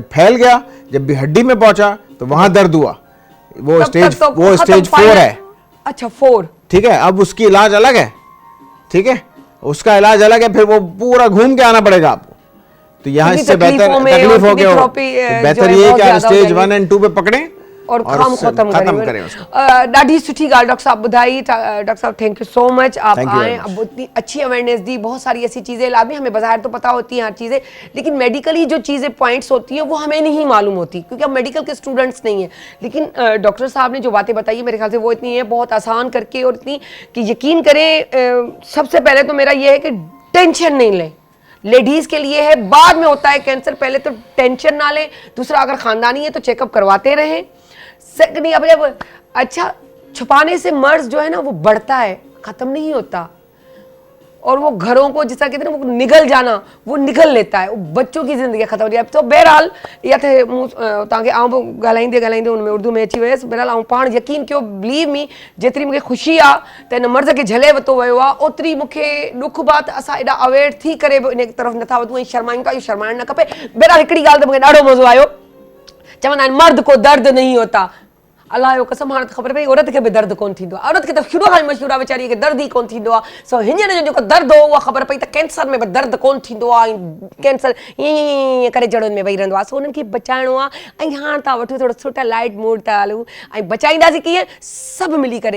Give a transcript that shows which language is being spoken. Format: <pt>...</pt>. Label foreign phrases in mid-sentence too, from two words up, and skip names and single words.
<hi>जब फैल गया, जब भी हड्डी में पहुंचा तो वहां दर्द हुआ, वो स्टेज 4 है। अच्छा 4, ठीक है। अब उसकी इलाज अलग है, ठीक है, उसका इलाज अलग है, फिर वो पूरा घूम के आना पड़ेगा आपको। तो यहाँ इससे बेहतर तकलीफ हो गया, बेहतर ये कि आप स्टेज 1 और 2 पे पकड़ें और काम खत्म करें उसको।</hi> <sd>ॾाढी सुठी ॻाल्हि डॉक्टर साहब ॿुधाई।</sd> <hi>डॉक्टर साहब</hi> <en>Thank you so much,</en> <hi>आप आए, अब इतनी अच्छी अवेयरनेस दी। बहुत सारी ऐसी चीज़ें लाभी हमें बाहर तो पता होती हैं हर चीज़ें, लेकिन मेडिकली जो चीज़ें पॉइंट्स होती हैं वो हमें नहीं मालूम होती, क्योंकि हम मेडिकल के स्टूडेंट्स नहीं हैं। लेकिन डॉक्टर साहब ने जो बातें बताई मेरे ख्याल से वो इतनी है बहुत आसान करके, और इतनी कि यकीन करें, सबसे पहले तो मेरा ये है कि टेंशन नहीं लें। लेडीज के लिए है, बाद में होता है कैंसर। पहले तो टेंशन ना लें, दूसरा अगर खानदानी है तो चेकअप करवाते रहें। सेकंडली अब जब अच्छा छुपाने से मर्ज जो है ना वो बढ़ता है, खत्म नहीं होता, और वो घरों को जिस तरह कहते हैं ना वो निगल जाना, वो निगल लेता है, वो बच्चों की ज़िंदगी ख़त्म हो जाए।</hi> <sd>तो बहरहाल या थे तव्हांखे आउं ॻाल्हाईंदे ॻाल्हाईंदे उनमें उर्दू में अची वियसि। बहरहाल आउं पाण यकीन कयो,</sd> <en>believe me,</en> <sd>जेतिरी मूंखे ख़ुशी आहे त हिन मर्ज़ खे झले वरितो वियो आहे, ओतिरी मूंखे ॾुख बि आहे त असां एॾा अवेयर थी करे बि इन तरफ़ नथा वधूं ऐं शर्मायूं था। इहो शर्माइणु न खपे। बहरहाल हिकिड़ी ॻाल्हि त मूंखे ॾाढो मज़ो आयो, चवंदा आहिनि</sd> <hi>मर्द को दर्द नहीं होता।</hi> <sd>अल्लाह जो कसम, हाणे त ख़बर पई औरत खे बि दर्द कोन थींदो आहे। औरत खे त शुरू खां ई मशहूरु आहे वीचारीअ खे दर्द ई कोन थींदो आहे। सो हींअर जो जेको दर्द हो उहा ख़बर पई त कैंसर में बि दर्द कोन थींदो आहे, कैंसर ईअं करे जड़ुनि में वेही रहंदो आहे। सो उन्हनि खे बचाइणो आहे ऐं हाणे तव्हां वठो थोरो सुठा लाइट मूड था हलूं ऐं बचाईंदासीं कीअं, सभु मिली करे।</sd>